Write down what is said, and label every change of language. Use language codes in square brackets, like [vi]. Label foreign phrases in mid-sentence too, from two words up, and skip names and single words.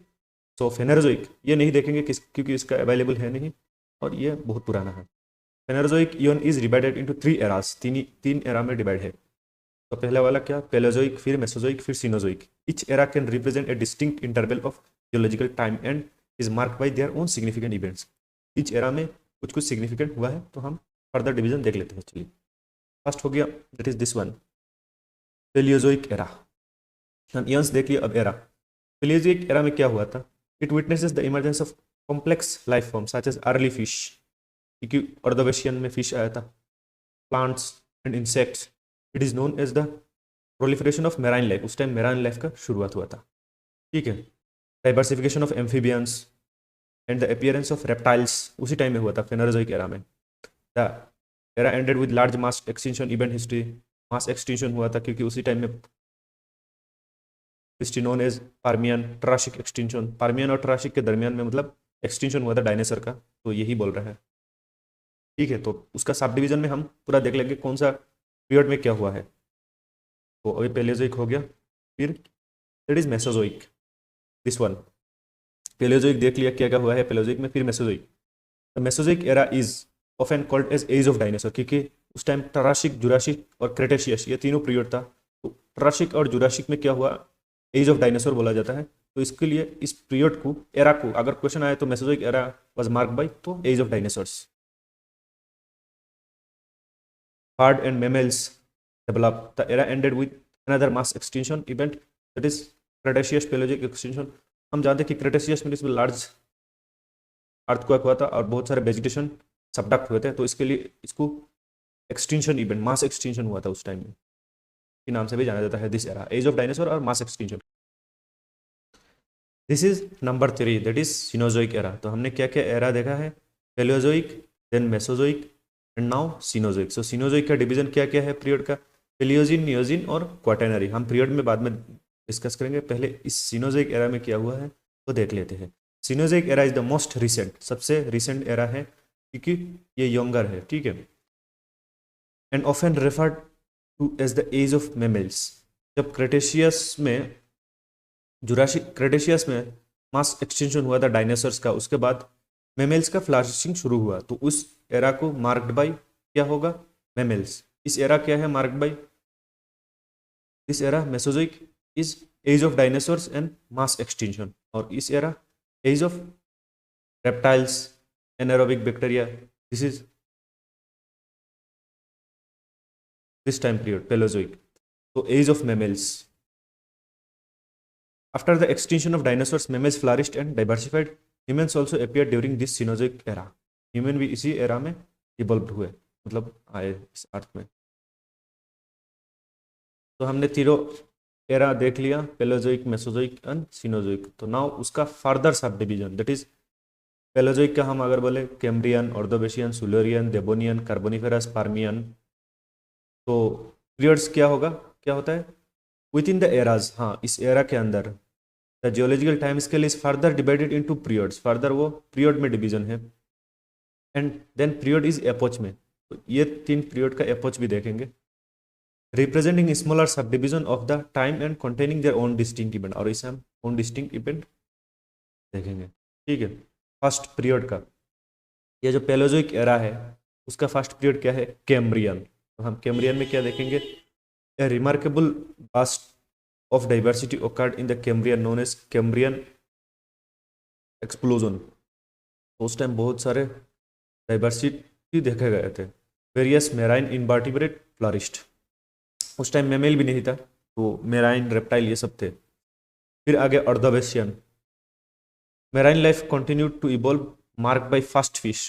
[hi] सो फेनोजोइक ये नहीं देखेंगे क्योंकि इसका अवेलेबल है नहीं, और ये बहुत पुराना है। [en] Phenozoic eon is divided into 3 eras, [hi] तीन एरा में डिवाइड है। तो पहले वाला क्या, पेलोजोइक, फिर मेसोजोइक, फिर सीनोजोइक। [en] Each era can represent a distinct interval of geological time and is marked by their own significant events. each era [hi] में कुछ कुछ सिग्निफिकेंट हुआ है, तो हम [en] further division [hi] देख लेते हैं। [en] चलिए, फर्स्ट [hi] हो गया [en] that is this one, Paleozoic era. [hi] हम ईयंस देख लिया, अब एरा। पेलियोजोइक एरा में क्या हुआ था, [en] it witnesses the emergence of complex life form such as early fish, [hi] क्योंकि ऑर्डोवेशियन में फिश आया था, [en] plants and insects. It is known as the proliferation of marine life, [hi] उस टाइम [en] marine life [hi] का शुरुआत हुआ था, ठीक है। [en] Diversification of amphibians and the appearance of reptiles [hi] उसी टाइम में हुआ था, फेनोजोइक एरा में। [en] The era ended with large mass extinction event history, mass extinction [hi] हुआ था क्योंकि उसी टाइम में [en] history known as Permian Triassic extinction. [hi] पार्मियन और ट्राशिक के दरमियान में मतलब एक्सटिंक्शन हुआ था डायनासोर का, तो यही बोल रहा है, ठीक है। तो उसका [en] sub division [hi] में हम पूरा देख लेंगे कौन सा पीरियड में क्या हुआ है। तो अभी पेलेजोइक हो गया, फिर [en] that is [hi] मेसोजोइक, [en] this one. [hi] पेलेजोइक देख लिया क्या क्या हुआ है पेलेजोइक में, फिर मेसोजोइक। [en] The Mesozoic era is often called as age of dinosaur, [hi] क्योंकि उस टाइम ट्राशिक, जुरासिक और क्रेटेशियस ये तीनों पीरियड था। तो ट्राशिक और जुरासिक में क्या हुआ, [en] age of dinosaur [hi] बोला जाता है। तो इसके लिए इस पीरियड को, एरा को अगर क्वेश्चन आए तो [en] Mesozoic era was marked by [hi] तो [en] age of dinosaurs. Bird and mammals developed. The era ended with another mass extinction event, that is Cretaceous Paleozoic extinction. [hi] हम जानते हैं कि क्रेटेशियस में इसमें [en] large earthquake [hi] हुआ था और बहुत सारे [en] vegetation subduct [hi] हुए थे, तो इसके लिए इसको [en] extinction event, mass extinction [hi] हुआ था उस टाइम में, के नाम से भी जाना जाता है [en] this era, age of dinosaur [hi] और [en] mass extinction. This is number 3, that is Cenozoic era. [hi] तो हमने क्या क्या एरा देखा है, पेलियोजोइक, [en] then Mesozoic and now Cenozoic. [hi] सो सीनोजोइक का डिवीजन क्या क्या है पीरियड का, पेलियोजिन, नियोजिन और क्वाटरनरी। हम पीरियड में बाद में डिस्कस करेंगे, पहले इस सीनोजोइक एरा में क्या हुआ है तो देख लेते हैं। [en] Cenozoic era is the most recent, [hi] सबसे रिसेंट एरा है क्योंकि ये यंगर है, ठीक है। [en] And often referred to as the age of mammals. [hi] जब क्रेटेशियस में, जुरासिक क्रेटेशियस में मास एक्सटिंक्शन हुआ था डायनासोर्स का, उसके बाद मैमल्स का फ्लरिशिंग शुरू हुआ, तो उस एरा को [en] marked by [hi] क्या होगा, मैमल्स। इस एरा क्या है [en] marked by, this era Mesozoic is age of dinosaurs and mass extinction. [hi] और इस एरा [en] age of reptiles, anaerobic bacteria, this is this time period Paleozoic. [hi] तो [en] age of mammals. After the extinction of dinosaurs, mammals flourished and diversified. Humans also appeared during this Cenozoic era. [hi] Human भी इसी era में इवॉल्व हुए, मतलब आए इस अर्थ में. तो हमने तीनों एरा देख लिया, पेलोजोइक, मेसोजोइक एंड सीनोजोइक. तो नाउ उसका फर्दर [en] sub division, that is [hi] पेलोजोइक का हम अगर बोले कैम्ब्रियन, ऑर्डोवेशियन, सिल्यूरियन, देवोनियन, कार्बोनिफेरस, पार्मियन. तो पीरियड्स क्या होगा, क्या होता है [en] within the eras. हाँ, [hi] इस एरा के अंदर [en] the geological time scale is further divided into periods. [hi] फर्दर वो पीरियड में डिवीजन है. [en] and then period is epoch [hi] में. तो ये 3 पीरियड का एपोच भी देखेंगे, [en] representing smaller sub division of the time and containing their own distinct event. [hi] और इसे हम [en] own distinct event [hi] देखेंगे. ठीक है. [en] first period [hi] का, ये जो पेलोजोइक एरा है उसका [en] first period [hi] क्या है, कैम्ब्रियन. तो हम कैम्ब्रियन में क्या देखेंगे, [en] a remarkable burst of diversity occurred in the Cambrian known as Cambrian explosion. [hi] तो उस टाइम बहुत सारे डाइवर्सिटी देखे गए थे. [en] various marine invertebrate flourished. [hi] उस टाइम मेमेल भी नहीं था, तो मेराइन, रेप्टाइल ये सब थे. फिर आगे अर्धोवेशियन. [en] Marine life continued to evolve mark by first fish.